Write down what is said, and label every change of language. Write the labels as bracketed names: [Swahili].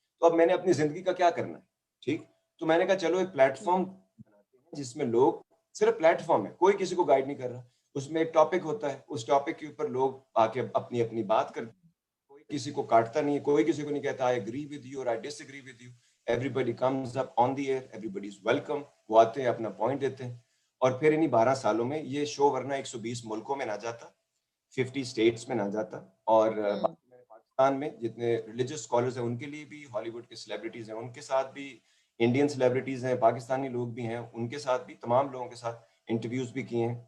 [Urdu] تو اب میں نے اپنی زندگی کا کیا کرنا ہے. ٹھیک, تو میں نے کہا چلو ایک پلیٹ فارم بناتے ہیں جس میں لوگ, صرف پلیٹ فارم ہے, کوئی کسی کو گائیڈ نہیں کر رہا, اس میں ایک ٹاپک ہوتا ہے, اس ٹاپک کے اوپر لوگ آ کے اپنی اپنی بات کرتے ہیں, کوئی کسی کو کاٹتا نہیں ہے, کوئی کسی کو نہیں کہتا [English] I agree with you or I disagree with you. Everybody comes up on the air, everybody is welcome. [Urdu] وہ آتے ہیں, اپنا پوائنٹ دیتے ہیں. اور پھر انہی 12 سالوں میں یہ شو ورنہ 120 ملکوں میں نہ جاتا, 50 اسٹیٹس میں نہ جاتا, اور پاکستان میں جتنے ریلیجس اسکالرز ہیں ان کے لیے بھی, ہالی ووڈ کے سیلیبریٹیز ہیں ان کے ساتھ بھی, انڈین سیلیبریٹیز ہیں, پاکستانی لوگ بھی ہیں ان کے ساتھ بھی, تمام لوگوں کے ساتھ انٹرویوز بھی کیے ہیں.